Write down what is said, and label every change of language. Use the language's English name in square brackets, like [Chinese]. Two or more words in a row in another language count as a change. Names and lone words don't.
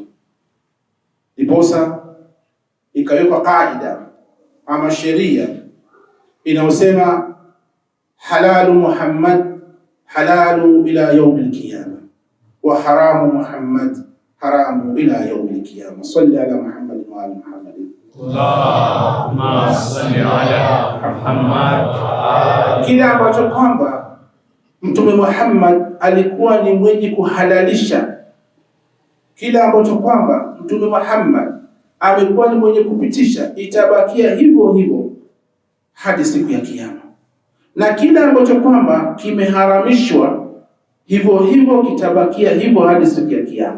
[Swahili] Iposa ikawekwa kaida ama sheria inayosema [Arabic] حلال محمد حلال إلى يوم القيامة وحرام محمد حرام إلى يوم القيامة. صل على محمد وعلى محمد اللهم صل على محمد. [Swahili] Kile ambacho kwamba Mtume Muhammad alikuwa ni mwenye kuhalalisha, kile ambacho kwamba Mtume Muhammad amekuwa ni mwenye kupitisha, itabakia hivyo hivyo hadi siku ya Kiyama, na kile ambacho kwamba kimeharamishwa hivyo hivyo kitabakia hivyo hadi siku ya Kiyama.